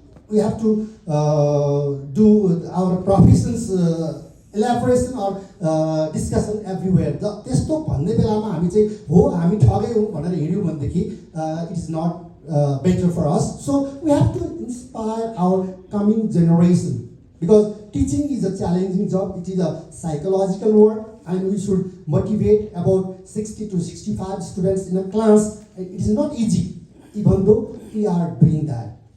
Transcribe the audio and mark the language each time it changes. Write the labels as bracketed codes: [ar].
[en] we have to do our professions elaboration or discussion everywhere. [ne] त्यस्तो भन्ने बेलामा हामी चाहिँ हो हामी ठगै हौँ भनेर हिँड्यौँ भनेदेखि [en] it is not better for us. So we have to inspire our coming generation, because teaching is a challenging job. It is a psychological work, and we should motivate about 60 to 65 students in a class. It is not easy, even though we are doing that.